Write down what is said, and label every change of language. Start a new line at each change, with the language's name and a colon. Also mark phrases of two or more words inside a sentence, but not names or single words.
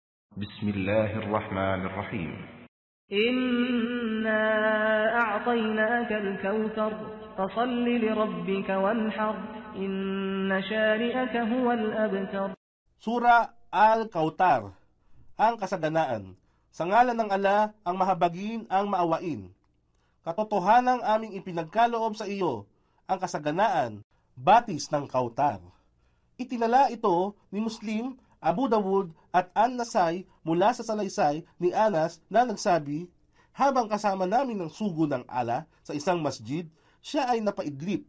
Arabic: بسم الله الرحمن الرحيم إنا أعطيناك الكوثر فصل لربك وانحر إن شانئك هو الأبتر.
Filipino: Sura Al-Kautar, ang kasaganaan. Sa ngalan ng Ala, ang mahabagin, ang maawain. Katotohanang aming ipinagkaloob sa iyo, ang kasaganaan, batis ng Kautar. Itinala ito ni Muslim, Abu Dawud at An-Nasai mula sa salaysay ni Anas na nagsabi, habang kasama namin ng sugo ng Ala sa isang masjid, siya ay napaidlip.